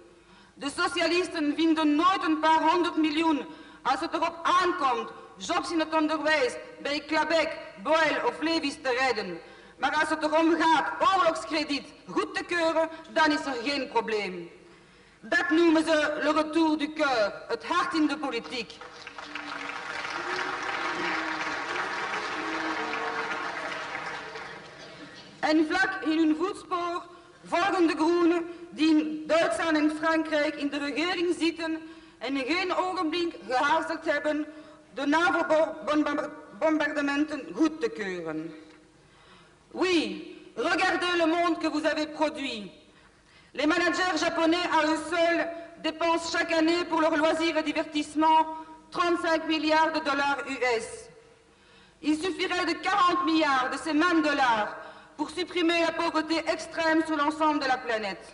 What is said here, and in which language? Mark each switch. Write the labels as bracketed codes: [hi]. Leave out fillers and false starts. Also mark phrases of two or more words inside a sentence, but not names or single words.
[nl] De socialisten vinden nooit een paar 100 miljoen als het erop aankomt jobs in het onderwijs bij Clabec, Boyle of Levis te redden. Maar als het erom gaat oorlogskrediet goed te keuren, dan is er geen probleem. Dat noemen ze [fr] le retour du cœur, [nl] het hart in de politiek. En vlak in hun voetspoor volgen de groenen die in Duitsland en Frankrijk in de regering zitten en in geen ogenblik gehaasteld hebben de NAVO-bombardementen goed te keuren. [fr] Oui, regardez le monde que vous avez produit. Les managers japonais à eux seuls dépensent chaque année pour leurs loisirs et divertissements 35 milliards de dollars US. Il suffirait de 40 milliards de ces mêmes dollars pour supprimer la pauvreté extrême sur l'ensemble de la planète.